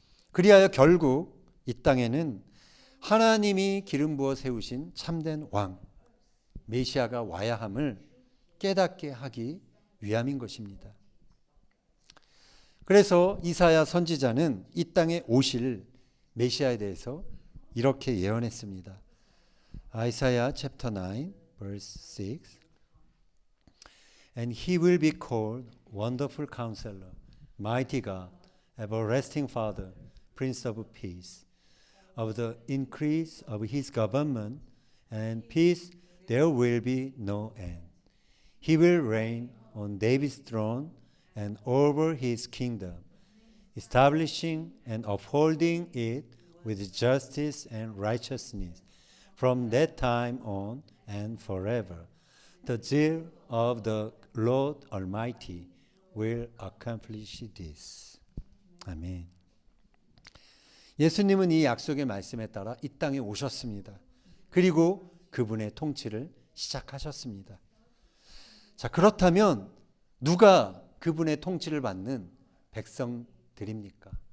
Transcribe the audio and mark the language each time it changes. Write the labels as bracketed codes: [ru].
[ko] 그리하여 결국 이 땅에는 하나님이 기름 부어 세우신 참된 왕 메시아가 와야 함을 깨닫게 하기 위함인 것입니다. 그래서 이사야 선지자는 이 땅에 오실 메시아에 대해서 이렇게 예언했습니다. [en] Isaiah chapter 9 verse 6. And he will be called Wonderful Counselor, Mighty God, Everlasting Father, Prince of Peace. Of the increase of his government and peace there will be no end. He will reign on David's throne and over his kingdom, establishing and upholding it with justice and righteousness from that time on and forever. The zeal of the Lord Almighty will accomplish this. 아멘. [ko] 예수님은 이 약속의 말씀에 따라 이 땅에 오셨습니다. 그리고 그분의 통치를 시작하셨습니다. 자, 그렇다면 누가 그분의 통치를 받는 백성들입니까?